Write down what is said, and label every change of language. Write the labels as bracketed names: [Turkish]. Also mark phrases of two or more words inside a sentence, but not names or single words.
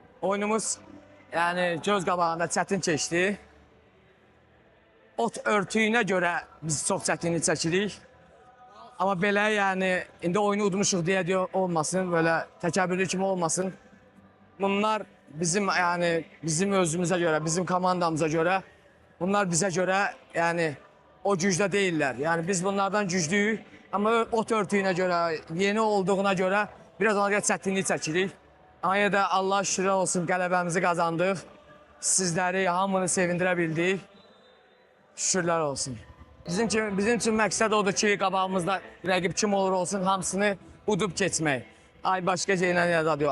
[Azerbaijani] Oyunumuz yani göz qabağında çətin keçdi. Ot örtüyünə görə biz çox çətinlik çəkirik. Amma belə yəni indi oyunu udmuşuq deyə olmasın, böyle təkəbbürlü kimi olmasın. [Turkish] Bunlar bizim yani bizim özümüze göre, bizim komandamıza göre, bunlar bize göre yani o gücdə değiller. [Azerbaijani] Yani biz bunlardan güclüyük ama ot örtüyünə göre, yeni olduğuna göre biraz ona göre çətinlik çəkirik. Ama ya da Allah şükürlər olsun qələbəmizi qazandıq. Sizləri hamını sevindirə bildik. Şükürlər olsun. Bizim üçün məqsəd odur ki, qabağımızda rəqib kim olur olsun, hamısını udub keçmək. Ay başqa şeylə yada diyor.